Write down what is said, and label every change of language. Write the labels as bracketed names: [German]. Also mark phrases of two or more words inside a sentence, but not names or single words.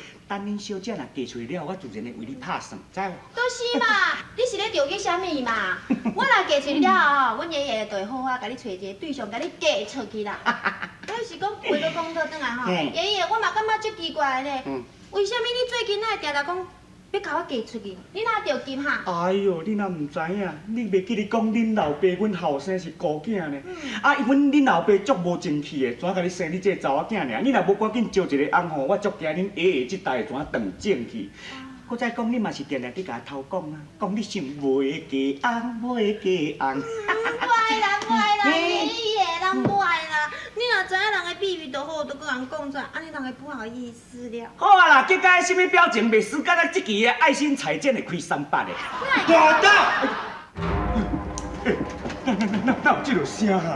[Min Nan Chinese] 等恁小姐若嫁出去了，我自然会为你拍算，知无？都是嘛，你是咧着急啥物嘛？我若嫁出去了后，阮爷爷就会好好甲你找一个对象，甲你嫁出去啦。要是讲话都讲倒转来吼，爷爷，我嘛感觉足奇怪呢。为什么你最近哪会定定讲要甲我嫁出去？你哪着急哈？哎哟，你若唔知影，你袂记你讲恁老爸阮后生是孤囝呢？啊，恁老爸足无正气的，怎甲你生你这个查某囝尔？你若无赶紧招一个翁吼，我足惊恁爷爷这代怎断正气。搁再讲，你嘛是定定伫甲偷讲啊，讲你想袂嫁翁，袂嫁翁。袂啦，爷爷，人袂啦。你若知影人的秘密就好，就跟人讲出来，安尼人会不好意思了。好啊啦，结果什么表情袂输，甲咱这期的爱心彩券会开300的。大胆！哪有这落声啊？